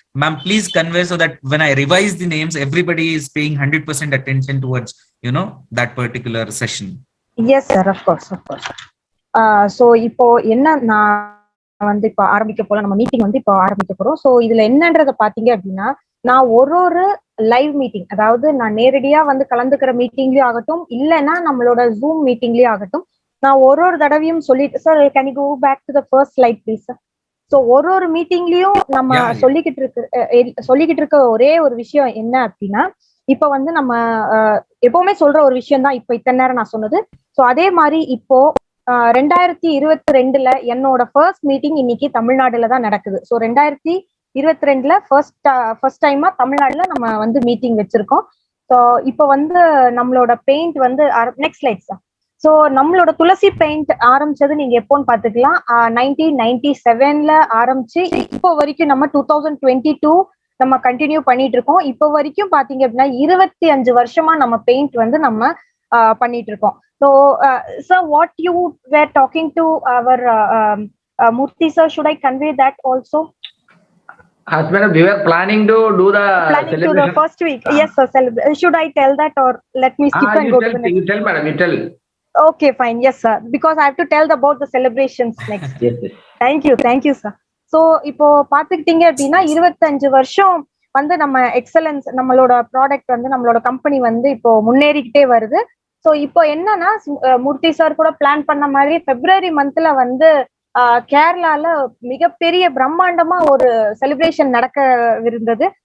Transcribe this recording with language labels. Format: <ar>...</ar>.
<en>Ma'am, please convey so that when I revise the names, everybody is paying 100% attention towards, that particular session. Yes, sir, of course.</en> <ta>So இப்போ என்ன நான் வந்து இப்போ ஆரம்பிக்க போல, நம்ம மீட்டிங் வந்து இப்போ ஆரம்பிக்க போறோம். ஸோ இதுல என்னன்றதை பாத்தீங்க அப்படின்னா, நான் ஒரு லைவ் மீட்டிங், அதாவது நான் நேரடியா வந்து கலந்துக்கிற மீட்டிங்லயும் ஆகட்டும், இல்லைன்னா நம்மளோட ஜூம் மீட்டிங்லயும் ஆகட்டும், நான் ஒரு தடவையும் சொல்லிட்டு,</ta> <en>Sir can you go back to the first slide please sir.</en> <ta>So ஒரு மீட்டிங்லயும் நம்ம சொல்லிக்கிட்டு இருக்க ஒரே ஒரு விஷயம் என்ன அப்படின்னா, இப்ப வந்து நம்ம எப்பவுமே சொல்ற ஒரு விஷயம் தான் இப்ப இத்தனை நேரம் நான் சொன்னது. ஸோ அதே மாதிரி இப்போ 2022 என்னோட ஃபர்ஸ்ட் மீட்டிங் இன்னைக்கு தமிழ்நாடுல தான் நடக்குது. ஸோ 2022 ஃபர்ஸ்ட் டைமா தமிழ்நாடுல நம்ம வந்து மீட்டிங் வச்சிருக்கோம். ஸோ இப்போ வந்து நம்மளோட பெயிண்ட் வந்து</ta> <en>Next slide sir.</en> <ta>ஸோ நம்மளோட துளசி பெயிண்ட் ஆரம்பிச்சது நீங்க எப்போன்னு பாத்துக்கலாம், 1997 ஆரம்பிச்சு இப்போ வரைக்கும் நம்ம 2022 நம்ம கண்டினியூ பண்ணிட்டு இருக்கோம். இப்போ வரைக்கும் பாத்தீங்க அப்படின்னா 25 வருஷமா நம்ம பெயிண்ட் வந்து நம்ம பண்ணிட்டு இருக்கோம்.</ta> <en>So, sir, what you were talking to our Murthy sir, should I convey that also? As madam, we were planning to do the celebration. To the first week. Yes, sir. Should I tell that, or let me skip and go to the next? You tell, madam. You tell. Okay, fine. Yes, sir. Because I have to tell about the celebrations next. Yes, yes. Thank you, sir.</en> <ta>So, இப்போ பாத்துக்கிட்டீங்க அப்படின்னா 25 வருஷம் வந்து நம்ம excellence, நம்மளோட product வந்து நம்மளோட company வந்து இப்போ முன்னேறிக்கிட்டே வருது. ஸோ இப்போ என்னன்னா, மூர்த்தி சார் கூட பிளான் பண்ண மாதிரி பிப்ரவரி மந்த்ல வந்து கேரளால மிகப்பெரிய பிரம்மாண்டமா ஒரு செலிப்ரேஷன் நடக்க இருந்தது.</ta>